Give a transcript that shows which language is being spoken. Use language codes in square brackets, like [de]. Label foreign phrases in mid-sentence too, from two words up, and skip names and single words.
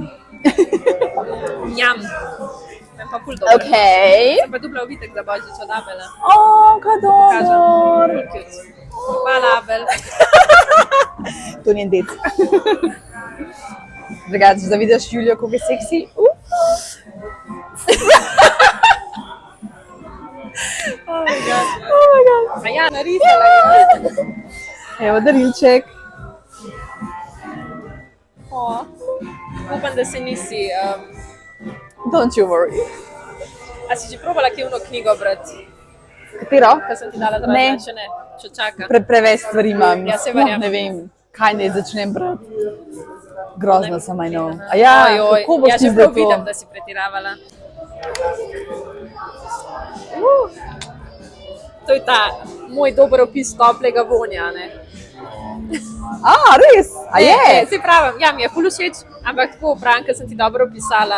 [sl] Jam. Meni pa ful dober. Okej. Sem pa dubla ovitek za božič od Abela. Kaj dobro. Ful cute. Hvala, Abel. To njen dec. Drugače, da vidiš Julijo, kako je seksi. [en] Oh my god. [sl] A ja, narisala je. Evo darilček. Upam, da se nisi... [en] Don't you worry. [sl] A si že probala kje knjigo brati? Katero? Kaj sem ti dala Ne. Še ne, če čaka. Preveč stvari imam. Ja, se Sploh verjamem. ne vem, kaj naj začnem brati. Grozna sem, [en] I know. [sl] A ja, Ojoj, kako boš ja, ti že zdaj prav to? vidim, da si pretiravala. To je ta moj dober opis toplega vonja, ne? Res? A je? Saj pravim, ja, mi je ful všeč, ampak tako pravim, ker sem ti dobro opisala.